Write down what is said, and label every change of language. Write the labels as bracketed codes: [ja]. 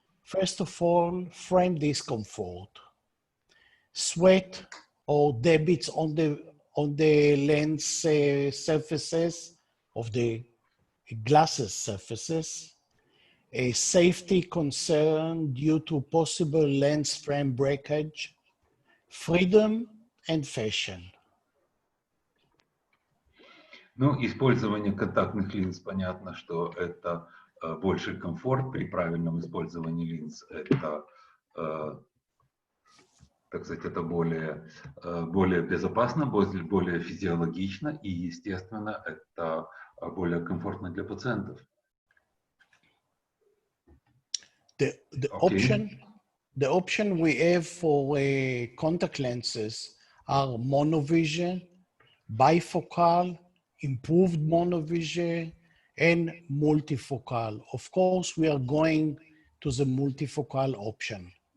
[en] First of all, frame discomfort. Sweat or debits on the lens surfaces of the glasses surfaces. A safety concern due to possible lens frame breakage. Freedom and fashion. [ru] Ну, использование контактных линз, понятно, что это больший комфорт при правильном использовании линз. Это, так сказать, это более безопасно, более физиологично и, естественно, это более комфортно для пациентов. [en] The option we have for contact lenses are monovision, bifocal, improved monovision, and multifocal. Of course, we are going to the multifocal option.